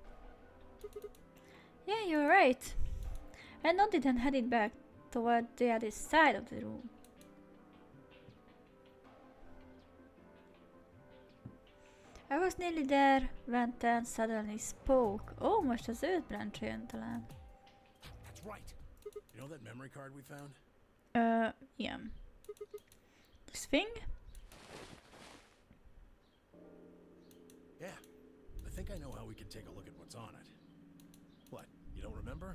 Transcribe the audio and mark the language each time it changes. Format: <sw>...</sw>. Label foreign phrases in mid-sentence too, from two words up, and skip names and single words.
<en>Yeah, you're right. I nodded and headed back toward the other side of the room. I was nearly there when Tan suddenly spoke.</en> <hu>Oh, most az őt branch-jön talán.</hu> <en>That's right. You know that memory card we found? Yeah. This thing? Yeah. I think I know how we can take a look at what's on it. What, you don't remember?</en>